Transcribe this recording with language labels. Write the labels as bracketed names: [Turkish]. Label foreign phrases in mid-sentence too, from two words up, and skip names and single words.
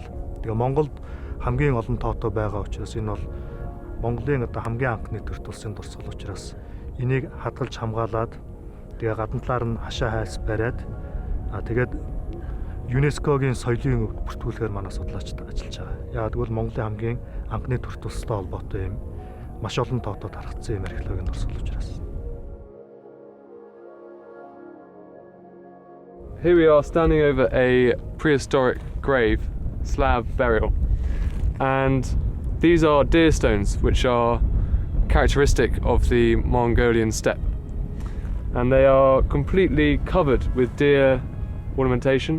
[Mongolian] Тэгээ Монголд хамгийн олон тоотой байгаа учраас энэ бол Монголын одоо хамгийн анхны төр тулсын дурсгал учраас энийг хадгалж хамгаалаад тэгээ гадна талаар нь хашаа хайс бариад тэгээд ЮНЕСКОгийн соёлын бүртгүүлэхээр манай судлаачид ажиллаж байгаа. Яагаад гэвэл Монголын хамгийн анхны төр тулстай холбоотой юм маш олон тоотод харагдсан юм археологийн дурсгал учраас. [English] Here we are standing over a prehistoric grave, slab burial, and these are deer stones which are characteristic of the Mongolian steppe, and they are completely covered with deer ornamentation.